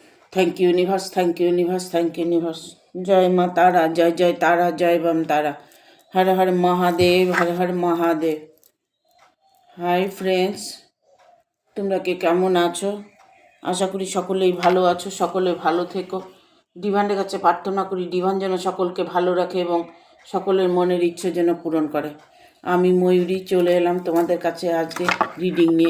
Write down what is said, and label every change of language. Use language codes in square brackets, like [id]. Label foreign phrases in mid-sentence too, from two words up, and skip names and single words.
[en] thank you universe, thank you universe, thank you universe. [hi] जय माँ तारा, जय जय तारा, जय बम तारा। हर हर महादेव, हर हर महादेव। [en] hi friends, [bn] তোমরা কে কেমন আছো? আশা করি সকলেই ভালো আছো, সকলে ভালো থেকো। ডিভানের কাছে প্রার্থনা করি ডিভান যেন সকলকে ভালো রাখে এবং সকলের মনের ইচ্ছে যেন পূরণ করে। আমি ময়ূরী চলে এলাম তোমাদের কাছে আজকে রিডিং নিয়ে।